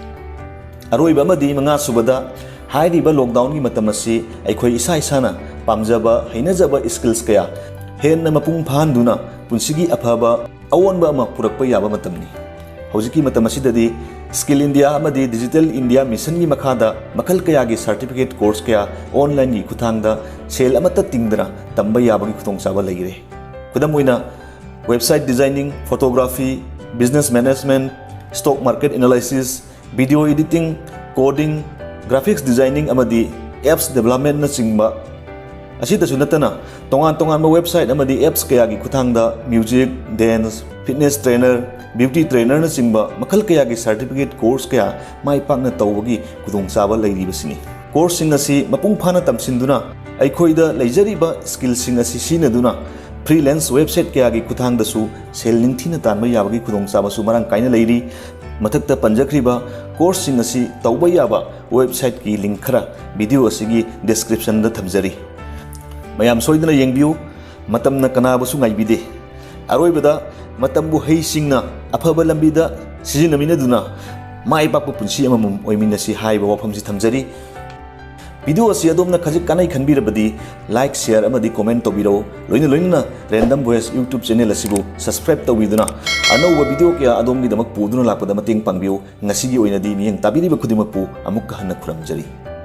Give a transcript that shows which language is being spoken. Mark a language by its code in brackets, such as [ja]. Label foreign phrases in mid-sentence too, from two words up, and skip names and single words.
[mni] Aroiba amadi manga subada hairiba lockdown gi matam asi aikhoi isana pamjaba hainajaba skills kaya henna mapung phanduna punsigi aphaba awonba ama purakpa yaba matamni. Hojiki matam asidadi Skill India amadi Digital India Mission gi makhada makhal kaya gi [en] certificate course [mni] kaya online gi khuthangda sel amata tingdana tamba yabagi khutong saba leire. Khudam oina [en] website designing, photography, business management, stock market analysis, video editing, coding, graphics designing [mni] amadi [en] apps development [mni] na chingba asitasu natana tongan website amadi apps kaya gi khuthangda [en] music, dance, fitness trainer, beauty trainer [mni] na chingba makhal kaya gi [en] certificate course [mni] kaya mai pakna tawbagi khudong saba leiribasini. Course sing asi mapung phana tamsinduna aikhoida leijariba skill sing asi sinaduna [en] freelance website [mni] kaya gi khuthangdasu sel ningthina tanba yabagi khudong saba su marang kaina leiri. Mathakta panjakriba course sing asi tawba yaba website ki link khara video asigi description da thamjari. Mayam soidana yengbiu matamna kanabasu ngaibide. Aroibada matambu hei singna aphaba lambida sijinaminaduna mai pakpu punsi amamum oiminasi haiba wafamsi thamjari. Video asi adomna khajik kanai khanbirabadi [en] like share [mni] amadi comment tobiro loina Random Voice YouTube channel asibu subscribe tawiduna anouba video kya adomgi damak puduna lakpada mateng pangbiu ngasigi oinadi miyeng tabiriba khudimakpu amuk hanna khuramjari.